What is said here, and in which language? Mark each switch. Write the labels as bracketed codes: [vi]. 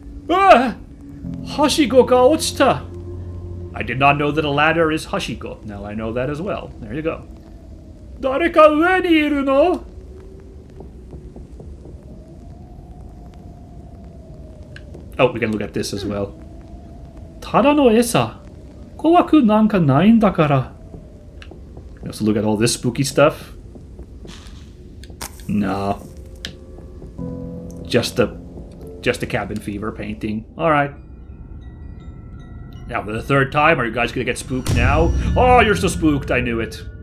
[ja] Ah! Hashiko ga ochita. [en] I did not know that a ladder is hashiko. Now I know that as well. There you go. [ja] 誰か上にいるの? [en] Oh, we can look at this as well. [ja] ただの餌。怖くなんかないんだから。 [en] Let's look at all this spooky stuff. No. Just a cabin fever painting. Alright. Now for the third time, are you guys gonna get spooked now? Oh, you're so spooked, I knew it.